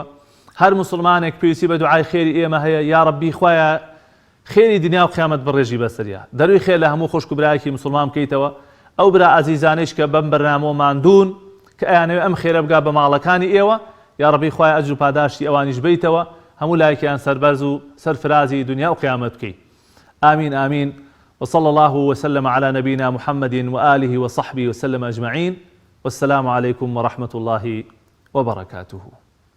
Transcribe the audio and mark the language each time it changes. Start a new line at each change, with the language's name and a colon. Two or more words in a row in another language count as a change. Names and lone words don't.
Central Kurdish: هەر مسلمانێک پێویستی بە دوعای خێری ئێمە هەیە،
Arabic: یا ربی
Central Kurdish: خوایە خێری دنیا و قیامەت بڕێژی بەسەریا. دەروی خێر لە هەموو خوشک و برایەکی مسلمان بکەیتەوە. ئەو برا ئازیزانەیش کە بەم بەرنامەوەمان دوون کە ئەیانەوێ ئەم خێرە بگا بە ماڵەکانی ئێوە،
Arabic: یا ربی
Central Kurdish: خوایە ئەجر و پاداشتی ئەوانیش بیتەوە، هەموو لایەکیان سەربەرز و سەرفرازی دنیا و قیامەت بکەی.
Arabic: آمين آمين. وصلى الله وسلم على نبينا محمد وآله وصحبه وسلم أجمعين. والسلام عليكم ورحمة الله وبركاته.